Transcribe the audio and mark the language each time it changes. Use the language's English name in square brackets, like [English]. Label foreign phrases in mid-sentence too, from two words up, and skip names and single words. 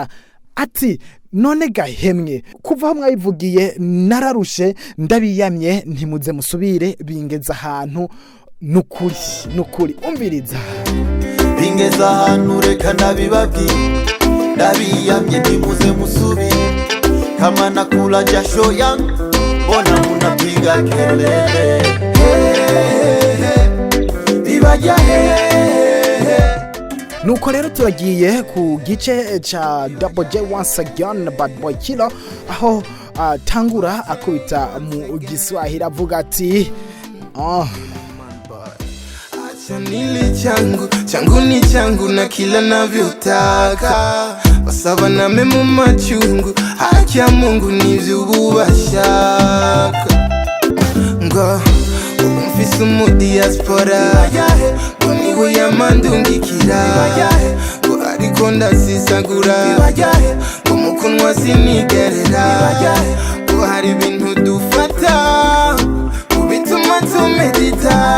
[Rundi] Ati none gahemwe kuva aho mwabivugiye nararushe ndabiyamye, ntimuze musubire bingeza ahantu. Nukuri umviriza bingeza ahantu reka ndabibabwira, ndabiyamye ntimuze musubire, [Swahili] kama nakula jasho yangu mbona munapiga kelele, [Rundi] bibaryahe. Nuko rero turagiye ku gice cha Double J [English] once again [Rundi] Bad Boy Killer, aho tangura akubita mu Giswahili avuga ati [Swahili] Nili changu ni changu na kila navyotaka, wasaba na memu machungu, haki ya Mungu nivyo ubashaka. [Rundi] Ngo umfise mu diaspora ngo niwe yamandungikira, ngo ariko ndasisagura, ngo mukunwa sinigerera, ngo hari ibintu dufata bituma tumedita.